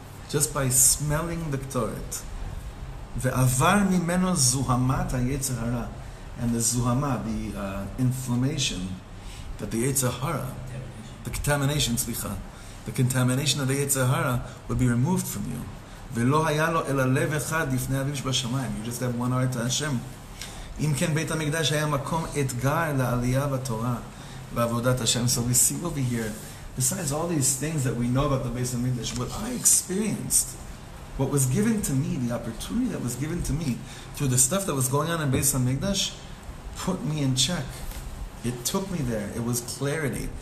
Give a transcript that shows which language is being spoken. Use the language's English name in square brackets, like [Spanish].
[English] Just by smelling the Ketoret. [Hebrew] Ve'avar mimeno zuhamat ha'yetzer hara. [English] And the zuhama, the inflammation, that the yetzer hara, the contamination of the yetzer hara would be removed from you. [Hebrew] ולא היה לו אלא לב אחד לפני אביו שבשמיים. [English] You just have one heart to Hashem. [Hebrew] אם כן בית המקדש היה מקום אתגר לעלייה בתורה ועבודת Hashem. [English] So we see over here, besides all these things that we know about the Beit HaMikdash, what I experienced, what was given to me, the opportunity that was given to me through the stuff that was going on in Beit HaMikdash, put me in check. It took me there. It was clarity.